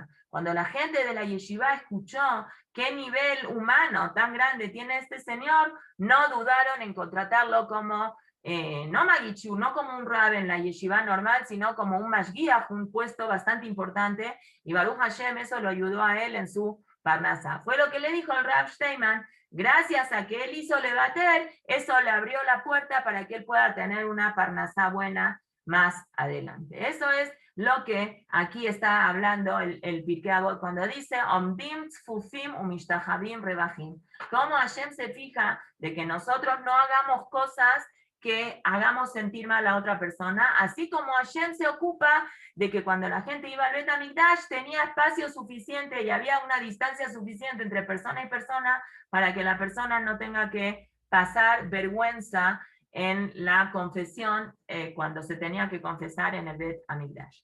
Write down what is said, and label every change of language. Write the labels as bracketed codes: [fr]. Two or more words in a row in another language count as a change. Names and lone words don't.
[es] Cuando la gente de la yeshiva escuchó qué nivel humano tan grande tiene este señor, no dudaron en contratarlo como, no Magichu, no como un Rab en la yeshiva normal, sino como un Mashgiach, un puesto bastante importante, y [he] ברוך השם [es] eso lo ayudó a él en su parnasá. Fue lo que le dijo el Rav Steinman. Gracias a que él hizo levater, eso le abrió la puerta para que él pueda tener una parnasá buena más adelante. Eso es lo que aquí está hablando el Pirkei Avot cuando dice [he] עומדים צפופים ומשתחווים רווחים. [es] Cómo Hashem se fija de que nosotros no hagamos cosas que hagamos sentir mal a otra persona, así como Hashem se ocupa de que cuando la gente iba al [he] בית המקדש [es] tenía espacio suficiente y había una distancia suficiente entre persona y persona para que la persona no tenga que pasar vergüenza en la confesión cuando se tenía que confesar en el [he] בית המקדש.